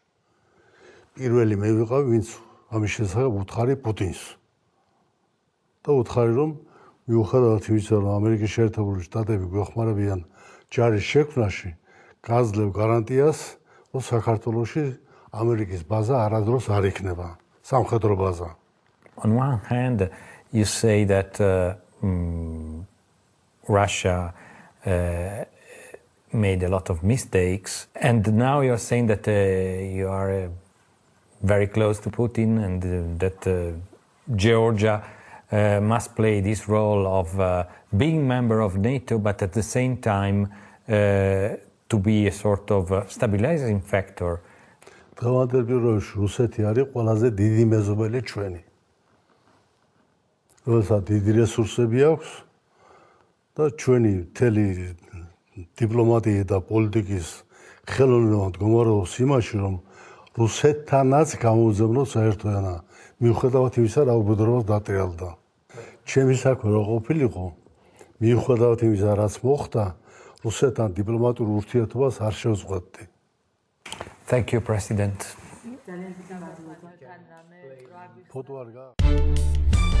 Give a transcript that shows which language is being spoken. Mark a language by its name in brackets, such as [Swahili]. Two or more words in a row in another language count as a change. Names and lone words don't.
[Georgian] პირველი მე ვიყავი, ვინც ამის შესახებ უთხარი პუტინს. და უთხარი, რომ მიუხედავად იმისა, რომ ამერიკის შეერთებული შტატები გვეხმარებიან ჯარის შექმნაში, გაძლევ გარანტიას, რომ საქართველოში ამერიკის ბაზა არასდროს არ იქნება, სამხედრო ბაზა. [English] On one hand, you say that Russia made a lot of mistakes, and now you're saying that you are very close to Putin and that Georgia must play this role of being member of NATO, but at the same time to be a sort of stabilizing factor. [Georgian] რუსეთი არის ყველაზე დიდი მეზობელი ჩვენი. როცა დიდი რესურსები აქვს და ჩვენი მთელი დიპლომატია და პოლიტიკის ხელოვნება მდგომარეობს იმაში, რომ რუსეთთანაც გამოუძებნოს საერთო ენა, მიუხედავად იმისა, რა უბედურებას დატრიალდა. ჩემი საქმე რა ყოფილიყო, მიუხედავად იმისა, რაც მოხდა, რუსეთთან დიპლომატურ ურთიერთობას არ შევწყვეტდი. [English] Thank you, President. [Georgian] ფოტო არ გა